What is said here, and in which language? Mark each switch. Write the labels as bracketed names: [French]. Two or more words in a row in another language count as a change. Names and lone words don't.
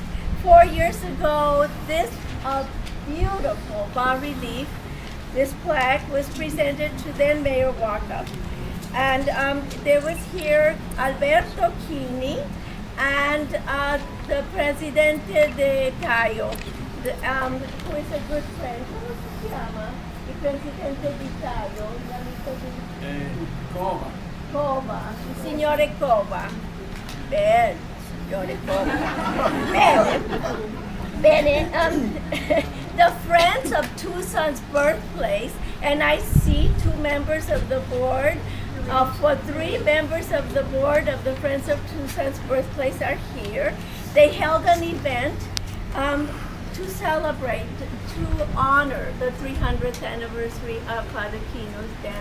[English] 4 years ago, this beautiful bas-relief, this plaque, was presented to then Mayor Waka. And there was here Alberto Kini and the Presidente de Tayo, who is a good friend. [Spanish] ¿Cómo se llama? El Presidente de Tayo, Cova. [Italian] Cova, il signore Cova. Bene, signore Cova. Bene, [English] the Friends of Tucson's birthplace, and I see 2 members of the board, for 3 members of the board of the Friends of Tucson's birthplace are here. They held an event to celebrate, to honor the 300th anniversary of Father Kino's death.